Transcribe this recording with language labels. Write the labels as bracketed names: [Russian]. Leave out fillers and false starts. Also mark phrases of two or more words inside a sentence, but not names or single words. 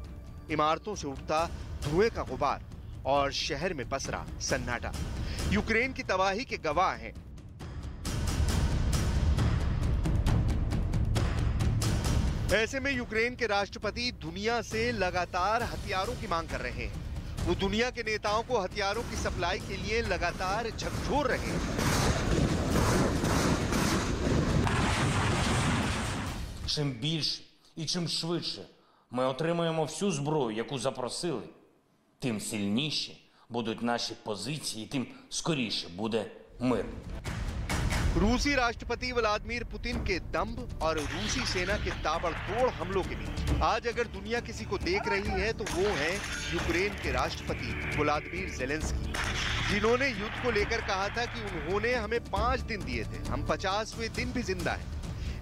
[Hindi] इमारतों से उठता धुएं का गुबार और शहर में पसरा सन्नाटा यूक्रेन की तबाही के गवाह हैं। ऐसे में यूक्रेन के राष्ट्रपति दुनिया से लगातार हथियारों की मांग कर रहे हैं। वो दुनिया के नेताओं को हथियारों की सप्लाई के लिए लगातार झकझोर रहे हैं। [Ukrainian] Чим більше і чим швидше ми отримаємо всю зброю, яку запросили, тим сильніші будуть наші позиції, тим скоріше буде мир. [Hindi] रूसी राष्ट्रपति व्लादिमीर पुतिन के दंभ और रूसी सेना के ताबड़तोड़ हमलों के बीच आज अगर दुनिया किसी को देख रही है तो वो है यूक्रेन के राष्ट्रपति व्लादिमीर ज़ेलेंस्की, जिन्होंने युद्ध को लेकर कहा था कि उन्होंने हमें 5 दिन दिए थे, हम 50वें दिन भी जिंदा हैं।